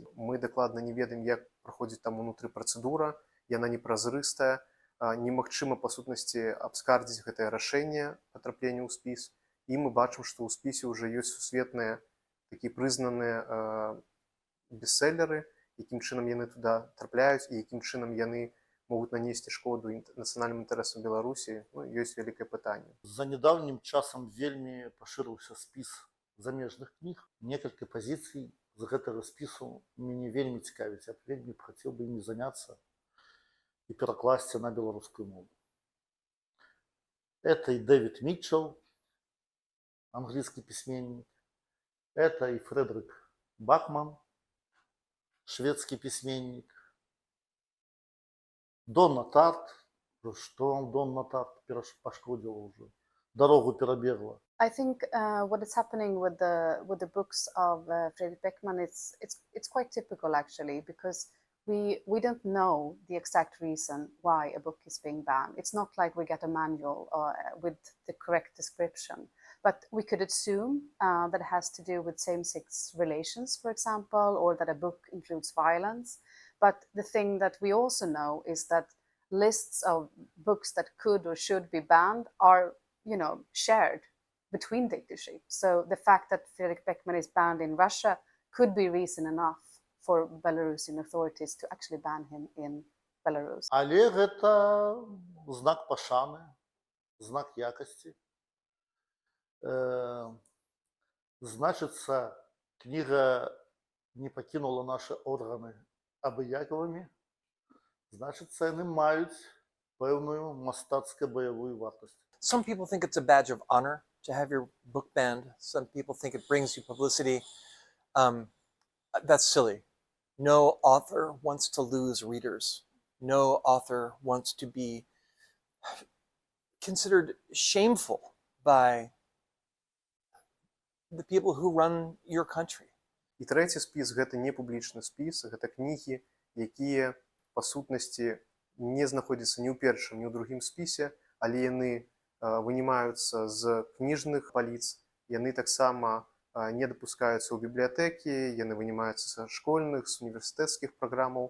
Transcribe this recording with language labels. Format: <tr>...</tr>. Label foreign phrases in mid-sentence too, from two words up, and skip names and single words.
<be>Мы дакладна не ведаем, як праходзіць там унутры працэдура, яна непразрыстая, немагчыма, па сутнасці, абскардзіць гэтае рашэнне патраплення ў спіс, і мы бачым, што ў спісе ўжо ёсць сусветныя такія прызнаныя бестселлеры, якім чынам яны туды трапляюць і якім чынам яны могуць нанесці шкоду нацыянальным інтарэсам Беларусі, ёсць вялікае пытанне. За нядаўнім часам вельмі пашырыўся спіс замежных кніг. Некалькі пазіцый з гэтага спісу мяне вельмі цікавіць. Я вельмі б хацеў бы імі заняцца і перакласці на беларускую мову.</be> <ru>Это и Дэвид Митчелл, английский письменник. Это и Фредерик Бакман, шведский письменник. Донна Тарт, что он Донна Тарт пошкодила уже, дорогу перебегла.</ru> <en>I think what is happening with the books of Fredrik Beckman, it's quite typical actually, because we don't know the exact reason why a book is being banned. It's not like we get a manual with the correct description, but we could assume that it has to do with same-sex relations, for example, or that a book includes violence. But the thing that we also know is that lists of books that could or should be banned are, shared between dictatorships. So the fact that Fredrik Beckman is banned in Russia could be reason enough for Belarusian authorities to actually ban him in Belarus.</en> <be>Але гэта знак пашаны, знак якасці. Значыцца, кніга не пакінула нашы органы абыякавымі. Значыцца, яны маюць пэўную мастацкую баявую вартасць.</be> <en>Some people think it's a badge of honor to have your book banned. Some people think it brings you publicity. That's silly. No author wants to lose readers. No author wants to be considered shameful by the people who run your country.</en> <be>І трэці спіс гэта не публічны спіс, гэта кнігі, якія па сутнасці не знаходзяцца ні ў першым, ні ў другім спісе, але яны вынімаюцца з кніжных паліц, яны таксама не дапускаюцца ў бібліятэкі, яны вынімаюцца са школьных, з універсітэцкіх праграмаў.</be>